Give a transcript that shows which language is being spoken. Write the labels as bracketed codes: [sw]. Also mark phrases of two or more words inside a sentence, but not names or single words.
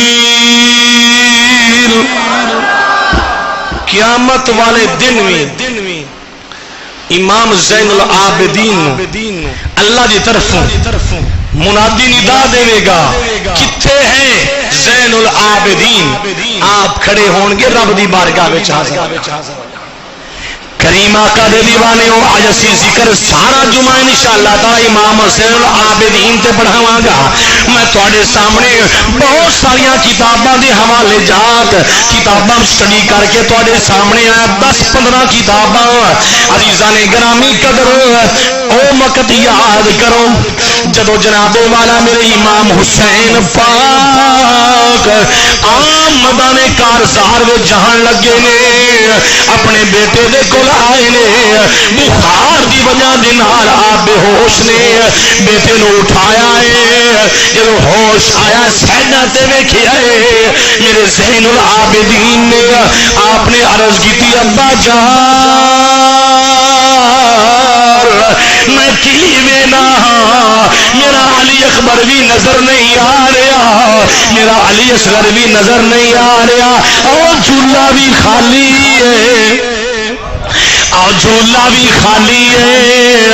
[pa] قیامت والے دن میں امام زین العابدین اللہ دی طرف منادی ندا دے گا کتھے ہیں زین العابدین، آپ کھڑے ہون گے رب دی بارگاہ وچ حاضر۔ کریم آقا دے دیوانے ہو آج اسی ذکر سارا جمعہ [ar] انشاءاللہ تعالی [pa] امام حسین العابدین تے پڑھاواں گا۔ میں تواڈے سامنے بہت ساریاں کتاباں دے حوالے جات کتاباں سٹڈی کر کے تواڈے سامنے آیا 10-15 کتاباں۔ [ur] عزیزان گرامی قدر [pa] او وقت یاد کرو جدو جناب والا میرے امام حسین پاک عام میدان کارزار وچ جہان لگے نے، اپنے بیٹے دے کول آئے نے، بخار دی وجہ دے نال آپ بے ہوش نے، بیٹے نو اٹھایا ہے، جدو ہوش آیا سیڈا تے ویکھیا ہے میرے زین العابدین نے، آپ نے عرض کیتی ابا جان میں کی وینا میرا علی اکبر بھی نظر نہیں آ رہا، میرا علی اصغر بھی نظر نہیں آ رہا، اور جھولا بھی خالی ہے، اور جھولا بھی خالی ہے۔